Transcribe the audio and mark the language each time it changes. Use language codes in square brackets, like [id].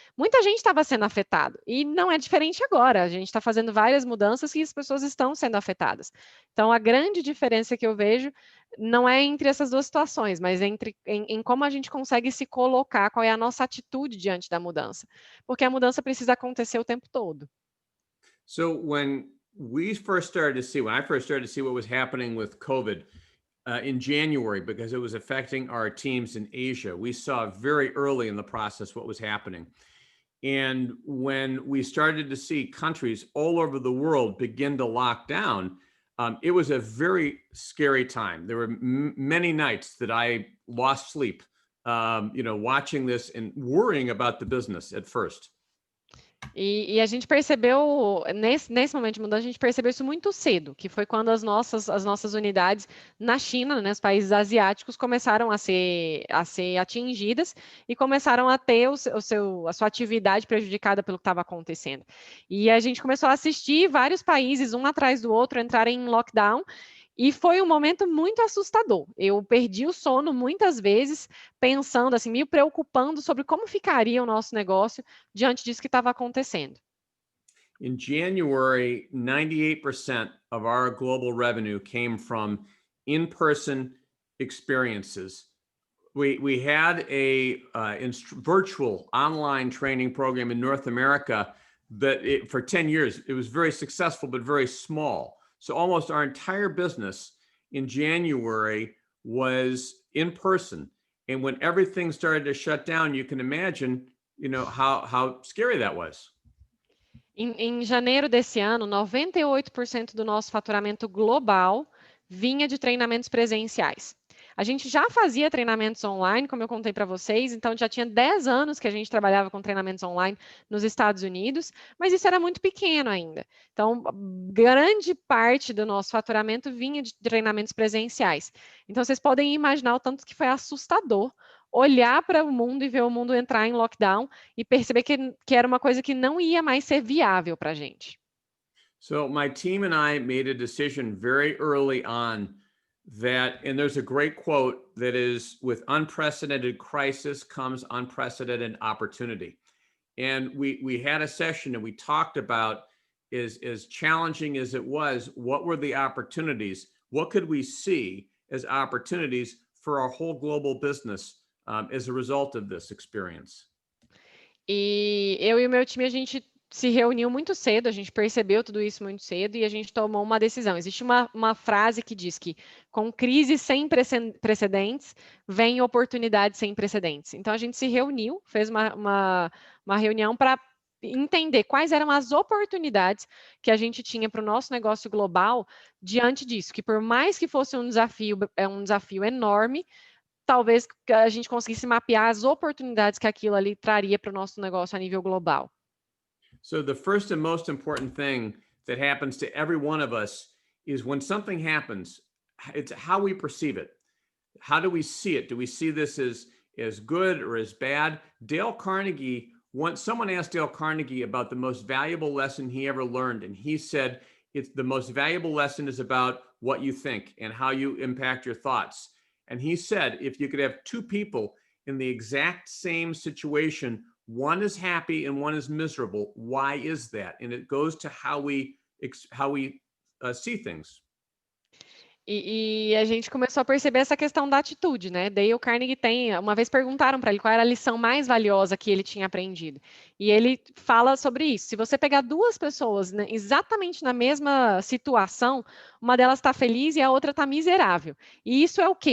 [pt] muita gente estava sendo afetado. E não é diferente agora. A gente está fazendo várias mudanças e as pessoas estão sendo afetadas. Então, a grande diferença que eu vejo não é entre essas duas situações, mas em como a gente consegue se colocar, qual é a nossa atitude diante da mudança. Porque a mudança precisa acontecer o tempo todo. [en] So when we first started to see, when I first started to see what was happening with COVID in January, because it was affecting our teams in Asia, we saw very early in the process what was happening. And when we started to see countries all over the world begin to lock down, it was a very scary time. There were many nights that I lost sleep, watching this and worrying about the business at first. [pt] E a gente percebeu, nesse momento de mudança, a gente percebeu isso muito cedo, que foi quando as nossas unidades na China, né, os países asiáticos, começaram a ser atingidas e começaram a ter a sua atividade prejudicada pelo que estava acontecendo. E a gente começou a assistir vários países, um atrás do outro, entrarem em lockdown. E foi um momento muito assustador. Eu perdi o sono muitas vezes, pensando assim, me preocupando sobre como ficaria o nosso negócio diante disso que estava acontecendo. [en] In January, 98% of our global revenue came from in-person experiences. We had a virtual online training program in North America that for 10 years, it was very successful, but very small. So almost our entire business in January was in person. And when everything started to shut down, you can imagine, how scary that was. [pt] Em janeiro desse ano, 98% do nosso faturamento global vinha de treinamentos presenciais. A gente já fazia treinamentos online, como eu contei para vocês, então já tinha 10 anos que a gente trabalhava com treinamentos online nos Estados Unidos, mas isso era muito pequeno ainda. Então, grande parte do nosso faturamento vinha de treinamentos presenciais. Então, vocês podem imaginar o tanto que foi assustador olhar para o mundo e ver o mundo entrar em lockdown e perceber que era uma coisa que não ia mais ser viável para a gente. [en] So my team and I made a decision very early on that, and there's a great quote that is, with unprecedented crisis comes unprecedented opportunity. And we had a session and we talked about, as challenging as it was, what were the opportunities? What could we see as opportunities for our whole global business as a result of this experience? [pt] E eu e o meu time, a gente se reuniu muito cedo, a gente percebeu tudo isso muito cedo e a gente tomou uma decisão. Existe uma frase que diz que com crise sem precedentes, vem oportunidade sem precedentes. Então, a gente se reuniu, fez uma reunião para entender quais eram as oportunidades que a gente tinha para o nosso negócio global diante disso, que por mais que fosse um desafio enorme, talvez a gente conseguisse mapear as oportunidades que aquilo ali traria para o nosso negócio a nível global. [en] So the first and most important thing that happens to every one of us is when something happens, it's how we perceive it. How do we see it? Do we see this as good or as bad? Dale Carnegie, someone asked Dale Carnegie about the most valuable lesson he ever learned, and he said, it's the most valuable lesson is about what you think and how you impact your thoughts. And he said, if you could have two people in the exact same situation, one is happy and one is miserable, why is that? And it goes to how we see things. [pt] E a gente começou a perceber essa questão da atitude, né? Dale Carnegie uma vez perguntaram para ele qual era a lição mais valiosa que ele tinha aprendido. E ele fala sobre isso. Se você pegar duas pessoas, né, exatamente na mesma situação, uma delas está feliz e a outra está miserável. E isso é o quê?